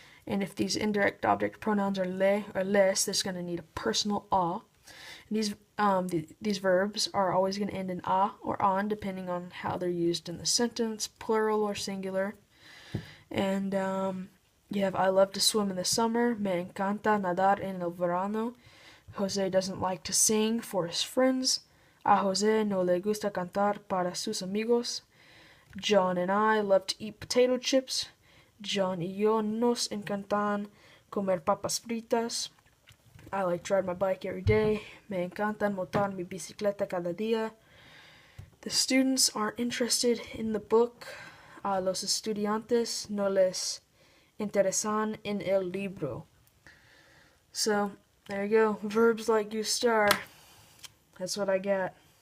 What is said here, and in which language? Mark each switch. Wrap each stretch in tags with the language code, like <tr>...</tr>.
<en>And if these indirect object pronouns are le or les, there's going to need a personal a. And these verbs are always going to end in a or on, depending on how they're used in the sentence, plural or singular. And you have I love to swim in the summer.</en> <es>Me encanta nadar en el verano.</es> <en>Jose doesn't like to sing for his friends.</en> <es>A Jose no le gusta cantar para sus amigos.</es> <en>John and I love to eat potato chips.</en> <es>John y yo nos encantan comer papas fritas.</es> <en>I like to ride my bike every day.</en> <es>Me encantan montar mi bicicleta cada día.</es> <en>The students aren't interested in the book.</en> <es>A los estudiantes no les interesan en el libro.</es> <en>So, there you go. Verbs like gustar. That's what I got.</en>